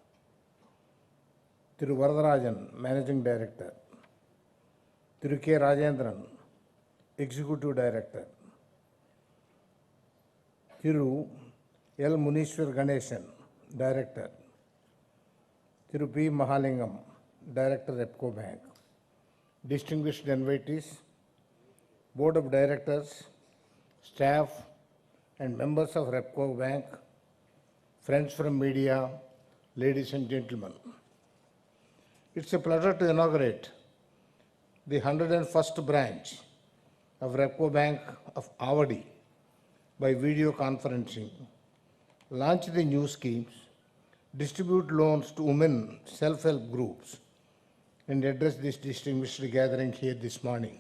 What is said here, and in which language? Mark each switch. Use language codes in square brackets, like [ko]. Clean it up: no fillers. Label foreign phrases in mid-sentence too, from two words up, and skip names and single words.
[en] Thiru Varadarajan, Managing Director. Thiru K. Rajendran, Executive Director. Thiru L. Munishwar Ganeshan, Director. Thiru P. Mahalingam, Director, Repco Bank. Distinguished invitees, Board of Directors, staff, and members of Repco Bank, friends from media, ladies and gentlemen. It's a pleasure to inaugurate the 101st branch of Repco Bank of Avadi by video conferencing, launch the new schemes, distribute loans to women self-help groups, and address this distinguished gathering here this morning.